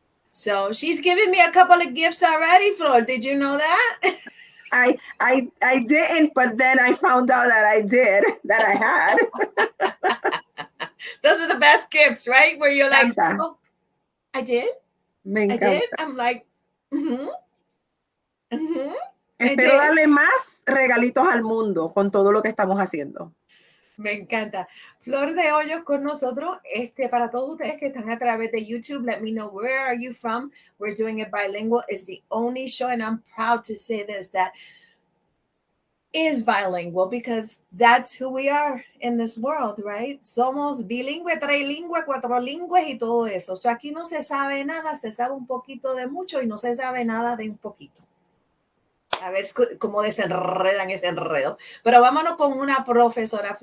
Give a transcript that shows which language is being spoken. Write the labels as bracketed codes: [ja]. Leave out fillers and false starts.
[en] So she's given me a couple of gifts already, Flor. Did you know that? I didn't, but then I found out that I did, that I had. Those are the best gifts, right? Where you're like, oh, I did? [es] Me encanta. [en] I did? I'm like, [es] Espero darle más regalitos al mundo con todo lo que estamos haciendo. Me encanta. Flor De Hoyos con nosotros. Para todos ustedes que están a través de YouTube, [en] let me know where are you from. We're doing it bilingual. It's the only show, and I'm proud to say this, that is bilingual because that's who we are in this world, right? [es] Somos bilingüe, trilingüe, cuatrilingües y todo eso. Aquí no se sabe nada, se sabe un poquito de mucho y no se sabe nada de un poquito. A ver cómo desenredan ese enredo. Pero vámonos con una profesora.